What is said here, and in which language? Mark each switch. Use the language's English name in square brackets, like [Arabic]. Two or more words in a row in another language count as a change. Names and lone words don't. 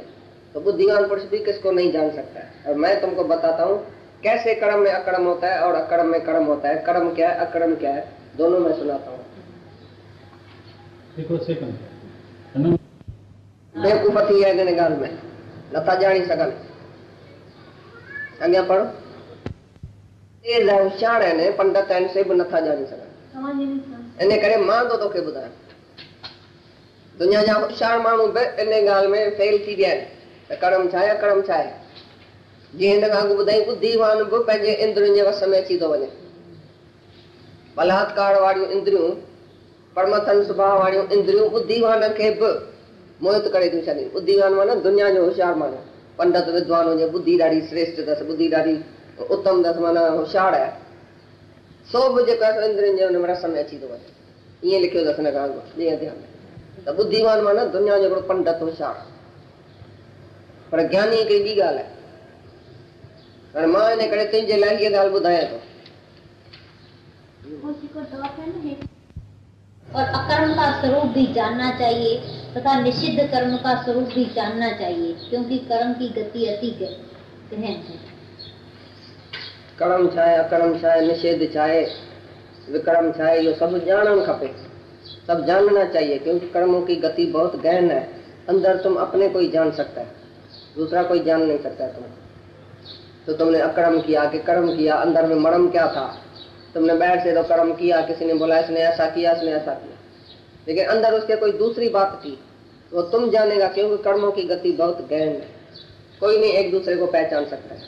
[Hindi] तो बुद्धिमान पुरुष भी किसको नहीं जान सकता है। और मैं तुमको बताता हूँ कैसे कर्म में अकर्म होता है और अकर्म में कर्म होता है। कर्म क्या है, अकर्म क्या है, दोनों मैं सुनाता हूँ। बेवकूफी है [Sindhi] इन्हें गाल में नथा जानी सकन। अॻियां पढ़ो। [Hindi] तेज है होशियार है [Sindhi] ने पंडित आहिनि से बि नथा जानी सघनि। इन करे मां तो तोखे ॿुधायां, दुनिया जा होशियार माण्हू बि इन ॻाल्हि में फेल थी विया आहिनि त कर्म छा आहे, अकर्म छा आहे। जीअं हिन खां अॻु ॿुधाई, बुद्धिमान बि पंहिंजे इंद्रियुनि जे वस में अची थो वञे। बलात्कार वारियूं इंद्रियूं, परमथन स्वभाव वारियूं इंद्रियूं बुद्धिमान खे बि मोहित करे थियूं छॾनि। बुद्धिमान माना दुनिया जो होशियार माण्हू, पंडित विद्वान हुजे, बुद्धि ॾाढी श्रेष्ठ अथसि, बुद्धि ॾाढी उत्तम अथसि, माना होशियार आहे, सो बि जेको आहे इंद्रियुनि जे हुन रस में अची थो वञे। ईअं लिखियो अथसि हिन खां अॻु ॾींहं ध्यानु। त बुद्धिमान माना दुनिया जो हिकिड़ो पंडित होशियार। पर ज्ञानी हिकिड़ी ॿी ॻाल्हि आहे। हाणे मां इन करे तुंहिंजे लाइ इहा ॻाल्हि ॿुधायां थो। [Hindi] और अकर्म का स्वरूप भी जानना चाहिए तथा निषिद्ध कर्म का स्वरूप भी जानना चाहिए, क्योंकि कर्म की गति अति गहन है। [Sindhi] कर्म छा आहे, अकर्म छा आहे, निषेध छा आहे, विक्रम छा आहे, इहो सभु ॼाणणु खपे, [Hindi] सब जानना चाहिए, क्योंकि कर्मों की गति बहुत गहन है। अंदर तुम अपने को ही जान सकता है, दूसरा कोई जान नहीं सकता है तुमको। तो तुमने अकर्म किया कि कर्म किया, अंदर में मर्म क्या था। तुमने बाहर से तो कर्म किया, किसी ने बोला इसने ऐसा किया, इसने ऐसा किया, लेकिन अंदर उसके कोई दूसरी बात थी, वो तुम जानेगा, क्योंकि कर्मों की गति बहुत गहन है, कोई नहीं एक दूसरे को पहचान सकता है।